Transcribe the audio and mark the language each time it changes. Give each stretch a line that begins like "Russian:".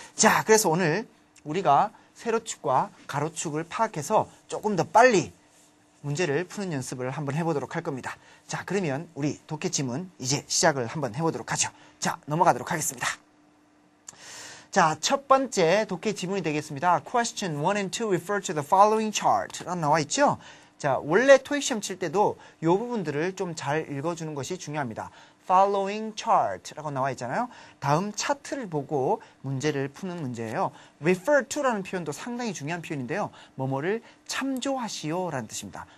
Korean: 자, 그래서 오늘 우리가 세로축과 가로축을 파악해서 조금 더 빨리 문제를 푸는 연습을 한번 해보도록 할 겁니다. 자, 그러면 우리 독해 지문 이제 시작을 한번 해보도록 하죠. 자, 넘어가도록 하겠습니다. 자, 첫 번째 독해 지문이 되겠습니다.
English: Question 1 and 2 refer to the following chart
Korean: 라고 나와 있죠. 자, 원래 토익 시험 칠 때도 이 부분들을 좀 잘 읽어주는 것이 중요합니다.
English: following chart
Korean: 라고 나와 있잖아요. 다음 차트를 보고 문제를 푸는 문제예요. refer to라는 표현도 상당히 중요한 표현인데요. 뭐뭐를 참조하시오 라는 뜻입니다.